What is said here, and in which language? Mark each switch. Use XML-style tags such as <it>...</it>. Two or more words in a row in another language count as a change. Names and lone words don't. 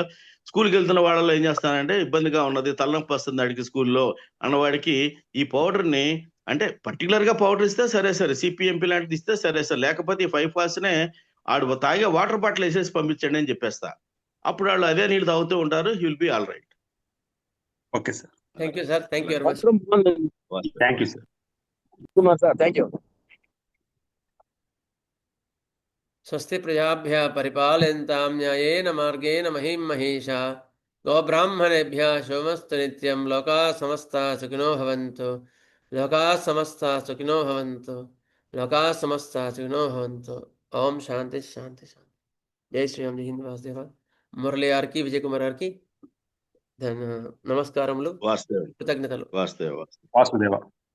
<te>స్కూల్కి వెళ్తున్న వాళ్ళలో ఏం చేస్తానంటే, ఇబ్బందిగా ఉన్నది, తలనొప్పి వస్తుంది అడిగి స్కూల్లో అన్నవాడికి ఈ పౌడర్ని, అంటే పర్టికులర్ గా పౌడర్ ఇస్తే సరే సిపిఎంపి లాంటిది ఇస్తే సరే, లేకపోతే ఈ 5 ఆడు తాగే</te> <en>water bottle</en> <te>వేసేసి పంపించండి అని చెప్పేస్తా. అప్పుడు వాళ్ళు అదే నీళ్ళు తాగుతూ ఉంటారు.</te> <en>he will be all right. okay sir. thank you sir. thank you very much. thank you sir. sir thank you.</en> <sa>స్వస్తి ప్రజాభ్యः పరిపాలయంతాం న్యాయేన మార్గేణ మహిం మహేషా గోబ్రాహ్మణేభ్యः శుభమస్తు నిత్యం లోకాः సమస్తాः సుఖినో భవంతు లోకాः సమస్తాः సుఖినో భవంతు లోకాः సమస్తాः సుఖినో భవంతు ఓం శాంతి శాంతి శాంతి జై శ్రీరామ్ జై హింద్</sa> <te>వాసుదేవ మురళి గారికి విజయ్ కుమార్ గారికి నమస్కారములు వాస్తవం కృతజ్ఞతలు వాస్తవం వాసుదేవ</te>